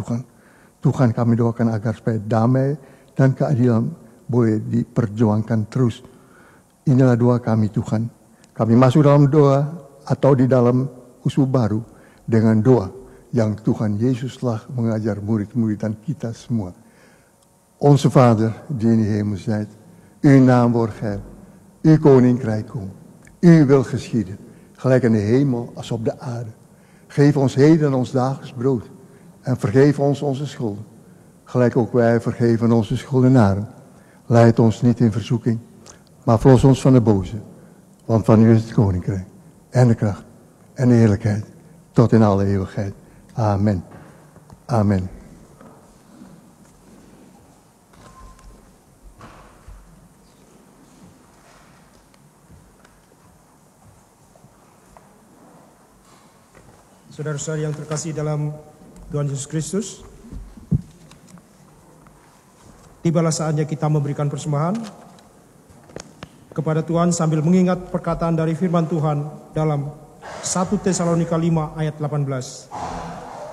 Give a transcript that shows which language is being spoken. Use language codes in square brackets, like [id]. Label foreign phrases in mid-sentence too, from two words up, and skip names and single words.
[id] Tuhan kami doakan agar supaya damai dan keadilan boleh diperjuangkan terus. Inilah doa kami Tuhan. Kami masuk dalam doa atau di dalam usul baru dengan doa yang Tuhan Yesus telah mengajar murid-murid dan kita semua. [nl] Onze Vader die in de hemel zijt, uw naam wordt geheiligd, uw koninkrijk komt, uw wil geschieden, gelijk in de hemel als op de aarde. Geef ons heden ons dagelijks brood en vergeef ons onze schulden, gelijk ook wij vergeven onze schuldenaren. Leid ons niet in verzoeking, maar verlos ons van de boze. Want van u is het koninkrijk en de kracht en de heerlijkheid tot in alle eeuwigheid. Amen. Amen. [id] Saudara-saudara yang terkasih dalam Tuhan Yesus Kristus, tibalah saatnya kita memberikan persembahan kepada Tuhan sambil mengingat perkataan dari firman Tuhan dalam 1 Tesalonika 5 ayat 18.